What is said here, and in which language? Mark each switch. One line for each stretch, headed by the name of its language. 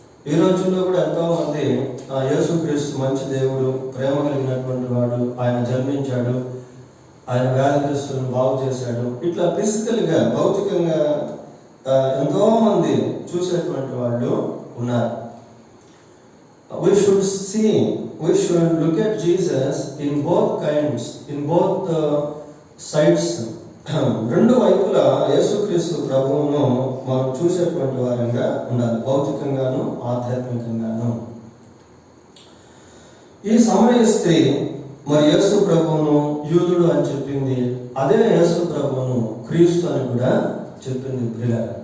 Telugu: ఈ రోజుల్లో కూడా ఎంతో మంది యేసుక్రీస్తు మంచి దేవుడు, ప్రేమ కలిగినటువంటి వాడు, ఆయన జన్మించాడు, ఆయన వ్యాధిగ్రస్తులను బాగు చేశాడు, ఇట్లా ఫిజికల్గా భౌతికంగా ఎంతో మంది చూసేటువంటి వాళ్ళు ఉన్నారు.
English: We should look at Jesus in both kinds, in both sides.
Telugu: రెండు వైపులా యేసుక్రీస్తు ప్రభువును మనం చూసేటువంటి వారంగా ఉండాలి, భౌతికంగాను ఆధ్యాత్మికంగాను. ఈ సమరయ స్త్రీ మరి యేసు ప్రభువును యూదుడు అని చెప్పింది, అదే యేసు ప్రభువును క్రీస్తు అని కూడా చెప్పింది ప్రియుల.